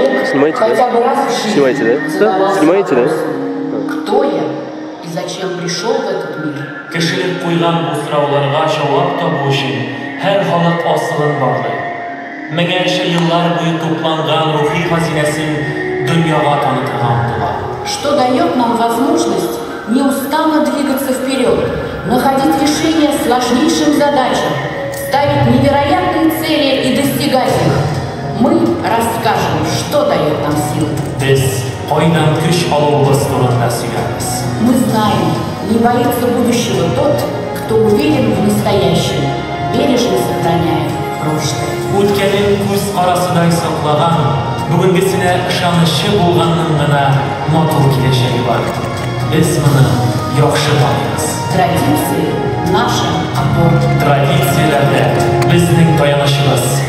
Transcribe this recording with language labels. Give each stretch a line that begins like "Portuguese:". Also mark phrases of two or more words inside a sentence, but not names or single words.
Russian: снимаете, да? Хотя бы раз в жизни Снимаете, да? задавался Снимаете, да? вопрос, кто я и зачем пришел в этот мир?
Tatar: Кешелек куйган бу сорауларга жавап табу өчен һәр халык асылын барлый. Меңәрчә еллар буе тупланган рухи хазинәсен дөньяга танытырга омтыла.
Russian: Что дает нам возможность неустанно двигаться вперед, находить решения сложнейшим задачам, ставить невероятные цели и достигать их. Мы расскажем, что дает нам силы.
Tatar: Без кайдан көч алуыбыз турында сөйләбез.
Russian: Мы знаем, не боится будущего тот, кто уверен в настоящем, бережно сохраняя прошлое.
Tatar: Үткәнен күз карасыдай саклаган, бүгенгесенә ышанычлы булганның гына матур киләчәге бар. Без моны яхшы таныйбыз.
Russian: Традиции – наша опора.
Tatar: Традицияләрдә безнең таянычыбыз.